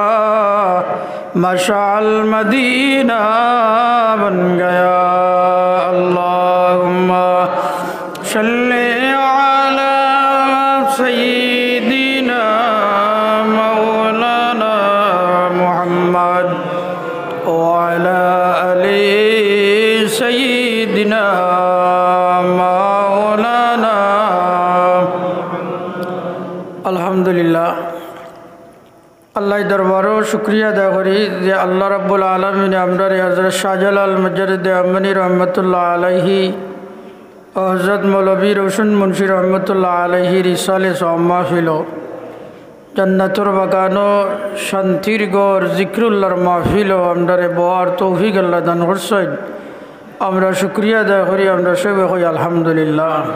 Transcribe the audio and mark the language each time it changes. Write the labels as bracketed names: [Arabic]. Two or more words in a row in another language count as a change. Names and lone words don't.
[Urdu] مشعل مدینہ بن گیا [Arabic] اللہم صلی علی سیدنا مولانا محمد وعلی آل سیدنا [Bangla] مولانا আলহামদুলিল্লাহ আল্লাহ দরবারও শুক্রিয়া আদায় করি যে [Arabic] الله رب العالمين [Bangla] আমরা হযরত শাহজালাল মুজাদ্দিদ আম্মানী [Arabic] رحمة الله عليه [Bangla] ও হযরত মৌলভী রওশন মুন্সি [Arabic] رحمة الله عليه [Bangla] রিসালে মাহফিল জান্নাতুর বাগানো শান্তির গড় জিকরুল্লাহর মাহফিল আমরা বওয়ার তৌফিক আল্লাহ দান করছেন আমরা শুক্রিয়া আদায় করি আমরা সবাই কই আলহামদুলিল্লাহ